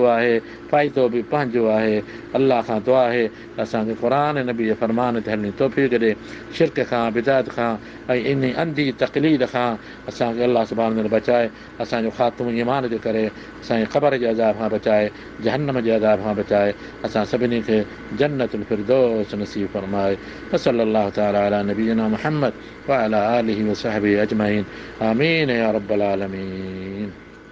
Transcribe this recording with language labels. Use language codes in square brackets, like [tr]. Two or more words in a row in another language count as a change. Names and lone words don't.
[sd] आहे फ़ाइदो बि पंहिंजो आहे अलाह खां दुआ आहे त असांखे क़ुर नबी जे फरमान ते हलणी तौफ़ीक़ ॾे शिरक खां बिदात खां ऐं इन अंधी तक़लीद खां असांखे [ar] الله سبحانه تعالى [sd] बचाए असांजो ख़ात्मो ईमान जे करे असांजे क़बर जे अज़ाब खां बचाए जहन्नम जे अज़ाब खां बचाए असां सभिनी खे [ar] جنة الفردوس [sd] नसीब फरमाए [ar] صلى الله تعالى على نبينا محمد وعلى آله وصحبه أجمعين آمين يا رب العالمين.